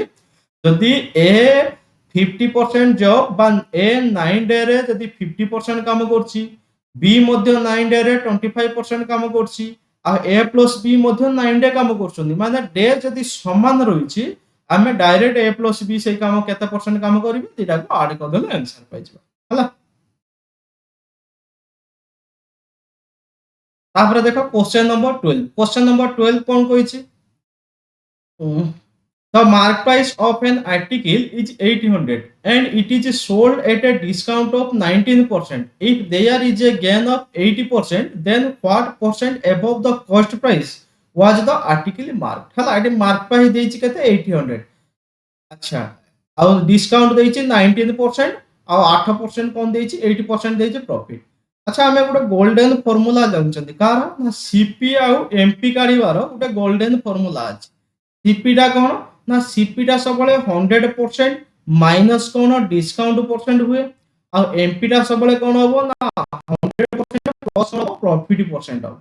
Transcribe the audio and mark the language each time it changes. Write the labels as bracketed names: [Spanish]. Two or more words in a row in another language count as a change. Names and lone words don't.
[Odia] ଯଦି A 50% ଜବ୍ বা A 9 ଡେ ରେ ଯଦି 50% କାମ କରୁଛି, B ମଧ୍ୟ 9 ଡେ ରେ 25% କାମ କରୁଛି, ଆଉ A ପ୍ଲସ୍ B ମଧ୍ୟ 9 ଡେ କାମ କରୁଛନ୍ତି, ମାନେ ଡେ ଯଦି ସମାନ ରହିଛି ଆମେ [English] direct A plus B [Odia] ସେଇ କାମ କେତେ ପରସେଣ୍ଟ କାମ କରିବେ ଦିଟାକୁ ଆଡ କରିଦେଲେ ଆନ୍ସର ପାଇଯିବା ହେଲା। ତାପରେ ଦେଖ [English] question number [Odia] 12। [English] question number [Odia] 12 कौन କହିଛି? [English] The mark price of an article is 800 and it is sold at a discount of 19%. If there is a gain of 80%, then what percent above the cost price was the article marked? [Odia] ହେଲା ଏଠି [English] mark price [Odia] ଦେଇଛି କେତେ 800। ଆଚ୍ଛା ଆଉ ଡିସକାଉଣ୍ଟ ଦେଇଛି 19% ଆଉ 8% କଣ ଦେଇଛି 80% ଦେଇଛି ପ୍ରଫିଟ। ଆଚ୍ଛା ଆମେ ଗୋଟେ [English] golden formula [Odia] ଜାଣିଛନ୍ତି କାହାର ନା ସିପି ଆଉ ଏମପି କାଢିବାର ଗୋଟେ [English] golden formula [Odia] ଅଛି। ସିପି ଟା କଣ ନା ସିପି ଟା ସବୁବେଳେ 100% ମାଇନସ କଣ [English] discount percent [Odia] ହୁଏ, ଆଉ ଏମପି ଟା ସବୁବେଳେ କଣ ହବ ନା 100% ପ୍ଲସ ହବ [English] profit percent [Odia] ହବ।